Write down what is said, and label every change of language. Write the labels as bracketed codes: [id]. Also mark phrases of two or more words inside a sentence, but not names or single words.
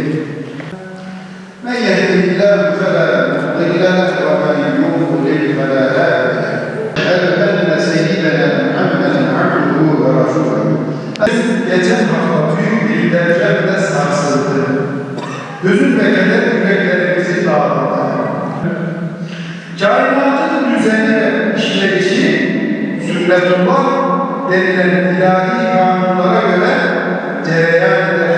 [ar] من يهده الله فلا مضل له ومن يضلل فلا هادي له اشهد ان سيدنا محمدا عبده ورسوله [tr] geçen hafta büyük bir depremle sarsıldı. Hüzün ve keder yüreklerimizi dağladı. Kainatın düzeni ve işleyişi sünnetullah denilen ilahi kanunlara göre cereyan eder.